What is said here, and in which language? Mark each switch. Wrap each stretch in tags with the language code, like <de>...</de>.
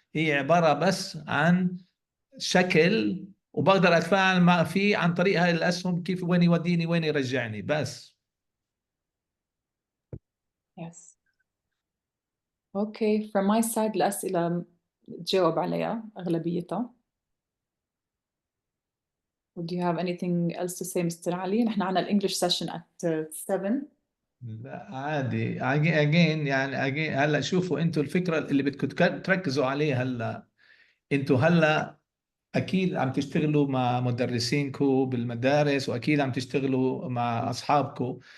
<ar>هي عبارة بس عن شكل، وبقدر اتفاعل مع فيه عن طريق هاي الاسهم، كيف وين يوديني وين يرجعني بس.</ar> <en>Yes. Okay, from my side</en> <ar>الأسئلة تجاوب عليها أغلبيتها.</ar> <en>Would you have anything else to say, Mr.</en> <ar>علي؟ نحن عنا الإنجليش</ar> <en>session at 7.</en> <ar>لا عادي، اجين يعني اجين. هلا شوفوا انتوا الفكره اللي بدكم تركزوا عليها هلا. انتوا هلا اكيد عم تشتغلوا مع مدرسينكم بالمدارس، واكيد عم تشتغلوا مع اصحابكم.</ar>